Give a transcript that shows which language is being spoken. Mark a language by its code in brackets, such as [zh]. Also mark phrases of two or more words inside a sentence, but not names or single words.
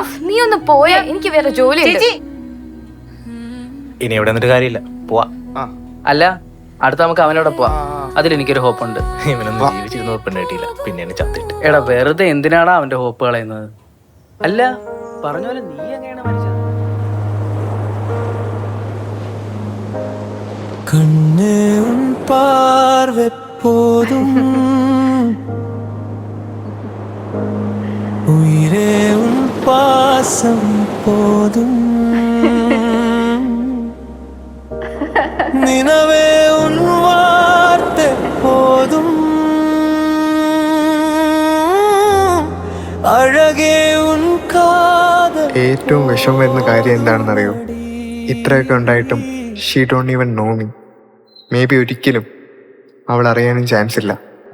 [ml] നീ ഒന്ന് പോയാ, എനിക്ക് വേറെ ജോലി. ചേച്ചി, ഇനി ഇവിടെ നിന്നിട്ട് കാര്യമില്ല, പോവാ. അല്ല, അടുത്ത നമുക്ക് അവനോട് പോവാം. അതിലെനിക്കൊരു ഹോപ്പുണ്ട്. ഇവനൊന്നും ജീവിച്ചിരുന്ന പെണ്ണ് കിട്ടിയില്ല, പിന്നെയാണ് ചത്തിട്ട്. എടാ, വെറുതെ എന്തിനാടാ അവന്റെ ഹോപ്പ് കളയുന്നത്? അല്ല, പറഞ്ഞ പോലെ നീ എങ്ങനെയാണ് മരിച്ചത്? [ta] கண்ணே உன் பார்வை போதும், உயிரே உன் பாசம் போதும், நினவே உன் வார்த்தை போதும், அழகே உன் காதல். [ml] ഏറ്റവും വിഷമം വരുന്ന കാര്യം എന്താണെന്നറിയോ? ഇത്രയൊക്കെ ഉണ്ടായിട്ടും [en] she don't even know me. may be [ml] ഒരിക്കലും അവൾ അറിയാനും ചാൻസ് ഇല്ല.